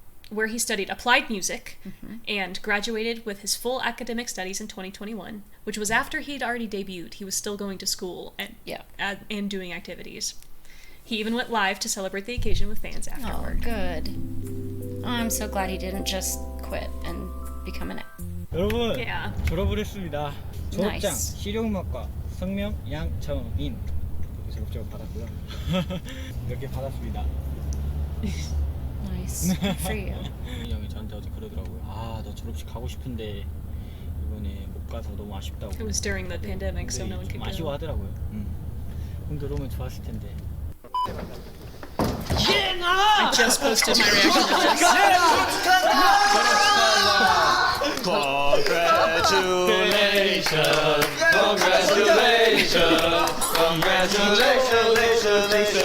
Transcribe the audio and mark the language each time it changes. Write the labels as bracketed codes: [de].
[en] Where he studied applied music and graduated with his full academic studies in 2021, which was after he'd already debuted. He was still going to school and doing activities. He even went live to celebrate the occasion with fans afterward. Oh, good. Oh, I'm so glad he didn't just quit and become an [ko] 여러분 [en] Yeah. [ko] 졸업을 했습니다. 졸업장 [en] Nice. [ko] 실용음악과 성명 양정인 제가 졸업 받았고요. 이렇게 받았습니다. [en] Nice. Good for you. [ko] 이 형이 저한테 어제 그러더라고요. 너 졸업식 가고 싶은데 이번에 못 가서 너무 아쉽다고. [en] It was during the pandemic, so no one [ko] 좀 [en] could go. [ko] 아쉬워하더라고요. 형들 오면 좋았을 텐데. [en] I just posted my reaction to this.